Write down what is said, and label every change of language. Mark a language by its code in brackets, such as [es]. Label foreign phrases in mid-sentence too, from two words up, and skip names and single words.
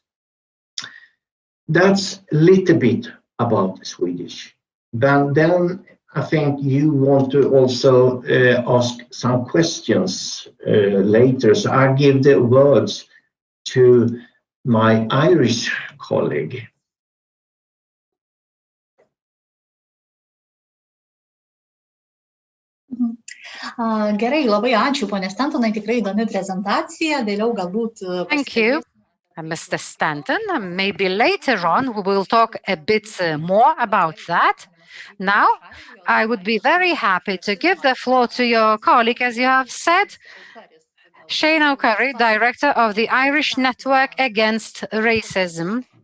[en] That's a little bit about the Swedish. But then I think you want to also ask some questions later, so I give the words to my Irish colleague. [lt] Gerai, labai ačiū, ponė Stantonai, tikrai įdomi prezentacija, vėliau galbūt... [en] Thank you, Mr. Stanton. Maybe later on we will talk a bit more about that. Now, I would be very happy to give the floor to your colleague, as you have said, Shane O'Curry, Director of the Irish Network Against Racism.